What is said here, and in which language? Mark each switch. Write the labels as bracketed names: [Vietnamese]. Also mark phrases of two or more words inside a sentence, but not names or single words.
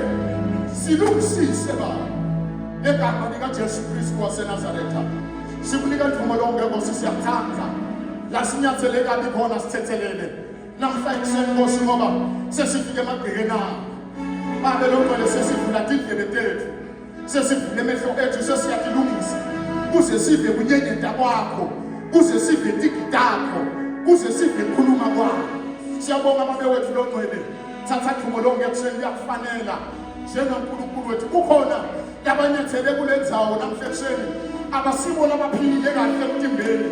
[Swati] Silungisise Baba. Ngegama lika Jesu Kristu waseNazaretha. Sikunika ithuba lonke Nkosi siyakuthanda. La sinyathele kabi khona sithethelele. Namhla ekuseni Nkosi ngoba sesifike emagqekeni akho. Baba lomwele sesivula indlebe tethu. Sesivule emehlo ethu sesiyatilungisa. Kuze sive kunyenyeta kwakho. Kuze sive tikidakho. Kuze sive khuluma kwakho. Siyabonga Baba wethu longcwele. Thatha ithuba lonke ekuseni liyakufanela. NjengoNkulunkulu wethu kukhona yabanyathele kule ndzawo namhla ekuseni abasibona abaphile kahle emtimbeni.